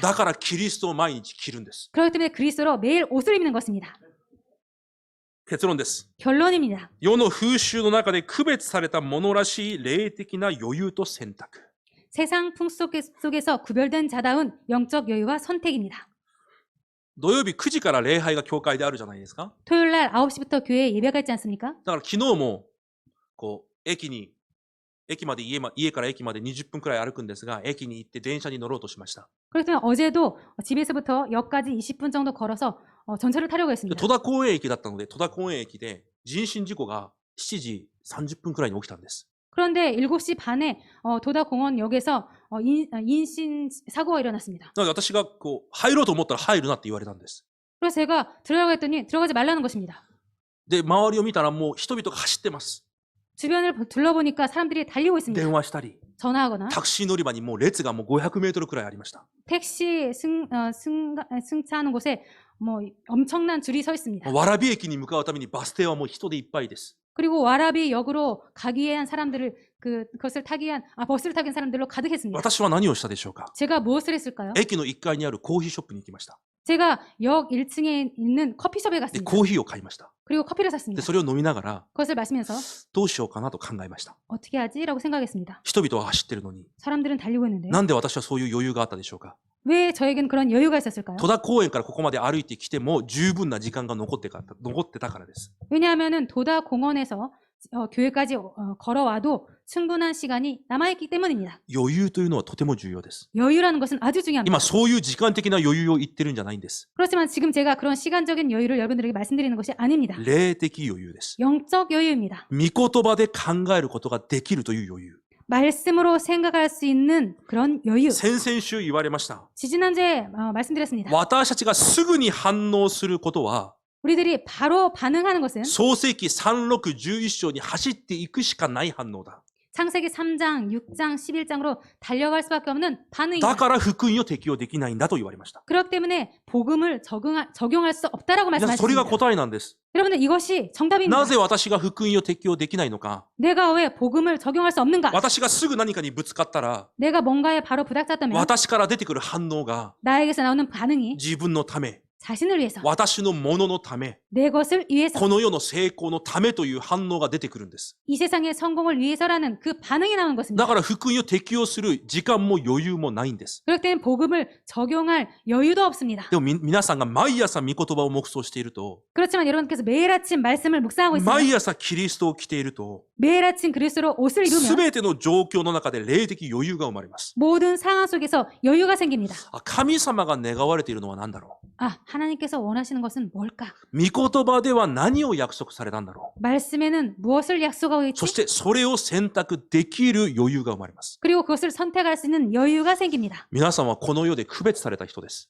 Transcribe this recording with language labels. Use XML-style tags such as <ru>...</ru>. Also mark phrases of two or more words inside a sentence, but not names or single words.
<ja>だからキリストを毎日着るんです。</ja> <ko>그렇기 때문에 그리스도로 매일 옷을 입는 것입니다.</ko> <ja>結論です。</ja> <ko>결론입니다.</ko> <ja>世の風習の中で区別されたものらしい霊的な余裕と選択。</ja> <ko>세상 풍속 속에서 구별된 자다운 영적 여유와 선택입니다.</ko> <ja>土曜日9時から礼拝が教会であるじゃないですか。</ja> <ko>토요일 날 9시부터 교회에 예배가 있지 않습니까?</ko> <ja>だから昨日も、駅まで家から駅まで20分くらい歩くんですが、駅に行って電車に乗ろうとしました。</ja> <ko>그렇기 때문에 어제도 집에서부터 역까지 20분 정도 걸어서 전철을 타려고</ko> <ja>で</ja> <ko>했습니다.</ko> <ja>戸田公園駅だったので、戸田公園駅で人身事故が7時30分くらいに起きたんです。</ja> <ko>그런데 7시 반에 도다공원역에서 인신 사고가 일어났습니다.</ko> <ja>なので私が入ろうと思ったら入るなって言われたんです。</ja> <ko>그래서 제가 들어가고 했더니 들어가지 말라는 것입니다.</ko> <ja>で、周りを見たらもう人々が走ってます。</ja> <ko>주변을 둘러보니까 사람들이 달리고 있습니다.</ko> <ja>電話したり、</ja> <ko>전화하거나</ko> <ja>タクシー乗り場にもう列がもう500メートルくらいありました。</ja> <ko>택시 승차하는 곳에 뭐 엄청난 줄이 서 있습니다.</ko> <ja>蕨駅に向かうためにバス停はもう人でいっぱいです。</ja> <ko>그리고 와라비 역으로 가기 위한 사람들을 그것을 타기 위한 버스를 타기 위한 사람들로 가득했습니다.</ko> <ja>私は何をしたでしょうか。</ja> <ko>제가 무엇을 했을까요?</ko> <ja>駅の1階にあるコーヒーショップに行きました。</ja> <ko>제가 역 1층에 있는 커피숍에</ko> <ja>で、</ja> <ko>갔습니다.</ko> <ja>コーヒーを買いました。</ja> <ko>그리고 커피를</ko> <ja>で、</ja> <ko>샀습니다.</ko> <ja>それを飲みながら、</ja> <ko>그것을 마시면서</ko> <ja>どうしようかなと考えました。</ja> <ko>어떻게 하지라고 생각했습니다.</ko> <ja>人々は走ってるのに、</ja> <ko>사람들은 달리고 있는데</ko> <ja>なんで私はそういう余裕があったでしょうか。</ja> <ko>왜 저에게는 그런 여유가 있었을까요?</ko> <ja>戸田公園からここまで歩いてきても十分な時間が残ってたからです。</ja> <ko>왜냐하면은 도다 공원에서 교회까지 걸어와도 충분한 시간이 남아있기 때문입니다.</ko> <ja>余裕というのはとても重要です。</ja> <ko>여유라는 것은 아주 중요합니다.</ko> <ja>今そういう時間的な余裕を言ってるんじゃないんです。</ja> <ko>그렇지만 지금 제가 그런 시간적인 여유를 여러분들에게 말씀드리는 것이 아닙니다.</ko> <ja>霊的余裕です。</ja> <ko>영적 여유입니다.</ko> <ja>御言葉で考えることができるという余裕。</ja> <ko>말씀으로 생각할 수 있는 그런 여유.</ko> <ja>先々週言われました。</ja> <ko>지지난주에 말씀드렸습니다.</ko> <ja>私たちがすぐに反応することは、</ja> <ko>우리들이 바로 반응하는 것은</ko> <ja>創世記3611章に走っていくしかない反応だ。</ja> <ko>창세기 3장, 6장, 11장으로 달려갈 수밖에 없는</ko> <ja>だ</ja> <ko>반응입니다.</ko> <ja>から福音を適用できないんだと言われました。</ja> <ko>그렇기 때문에 복음을 적용할 수 없다라고</ko> <ja>皆さん、それが</ja> <ko>말씀하셨습니다.</ko> <ja>答えなんです。</ja> <ko>여러분들 이것이 정답입니다.</ko> <ja>なぜ私が福音を適用できないのか。</ja> <ko>내가 왜 복음을 적용할 수 없는가?</ko> <ja>私がすぐ何かにぶつかったら、</ja> <ko>내가 뭔가에 바로 부닥쳤다면</ko> <ja>私から出てくる反応が</ja> <ko>나에게서 나오는 반응이</ko> <ja>自分のため、</ja> <ko>자신을 위해서</ko> <ja>私のもののため、</ja> <ko>내 것을 위해서</ko> <ja>この世の成功のためという反応が出てくるんです。</ja> <ko>이 세상의 성공을 위해서라는 그 반응이 나오는</ko> <ja>だ</ja> <ko>것입니다.</ko> <ja>から福音を適用する時間も余裕もないんです。</ja> <ko>그럴 때는 복음을 적용할 여유도 없습니다.</ko> <ja>でも皆さんが毎朝御言葉を黙想していると、</ja> <ko>그렇지만 여러분께서 매일 아침 말씀을 묵상하고 있습니다.</ko> <ja>毎朝キリストを着ていると、</ja> <ko>매일 아침 그리스도로 옷을</ko> <ja>す</ja> <ko>입으면</ko> <ja>べての状況の中で霊的余裕が生まれます。</ja> <ko>모든 상황 속에서 여유가 생깁니다.</ko> <ja>神様が願われているのは何だろ</ja> <ko>하나님께서 원하시는 것은 뭘까?</ko> <ja>う。御言葉では何を約束されたんだろ</ja> <ko>말씀에는 무엇을 약속하고</ko> <ja>う。そ</ja> <ko>있지?</ko> <ja>してそれを選択できる余裕が生まれます。</ja> <ko>그리고 그것을 선택할 수 있는 여유가 생깁니다.</ko> <ja>皆さんはこの世で区別された人です。</ja>